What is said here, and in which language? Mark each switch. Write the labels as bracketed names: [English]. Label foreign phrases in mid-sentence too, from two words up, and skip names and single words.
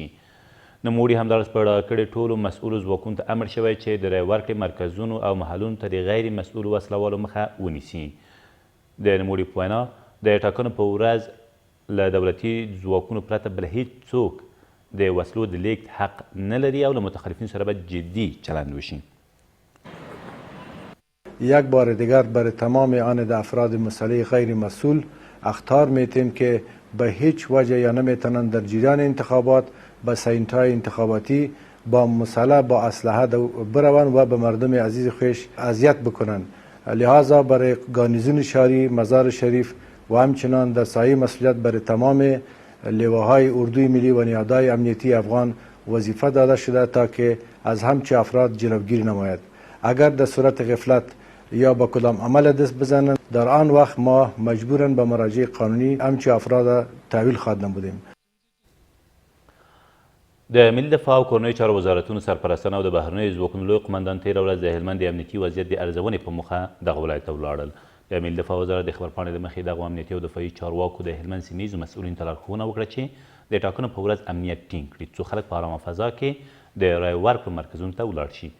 [Pashto] نوموړي همداراز په ډاډ ټولو مسؤلو ځواکونو ته امر شوی چې د رای ورکړې مرکزونو او محلونو ته د غیر مسؤلو وسلوالو مخه ونیسي. د نوموړي په وینا د ټاکنو په ورځ له دولتي ځواکونو پرته بل هیڅ څوک د وسلو د لیږد حق نه لري او له متخلفینو سره به جدي چلند وشي. [Persian] یک بار دیگر برای تمام آن افراد مسلح غیر مسئول اخطار میتیم که به هیچ وجه یا نمیتونن در جریان انتخابات به سینتای انتخاباتی با مسلح با اسلحه بروند و به مردم عزیز خویش اذیت بکنند. لحاظا برای گارنیزون شهری مزار شریف و همچنان در سایه مسئولیت برای تمام لواهای اردوی ملی و نهادهای امنیتی افغان وظیفه داده شده تا که از همچه افراد جلوگیری نماید. اگر در صورت غفلت یا با کدام عمل دست بزنند در آن وقت ما مجبورن به مراجع قانونی همچه افراد تحویل خواهد نمودیم. [Pashto] د ملي دفاع او کورنیو چارو وزارتونو سرپرستان او د بهرنیو ځواکونو لوی قمندان تېره ورځ د هلمند د امنیتي وضعیت د ارزونې په موخه دغه ولایت ته ولاړل. د ملي دفاع وزارت د خبرپاڼې له مخې دغو امنیتي او دفاعي چارواکو د هلمند سیمهیزو مسؤلینو ته لارښوونه وکړه چې د ټاکنو په ورځ امنیت ټینګ کړي څو خلک په ارامه فضا کې د رای ورکړو مرکزونو ته ولاړ شي.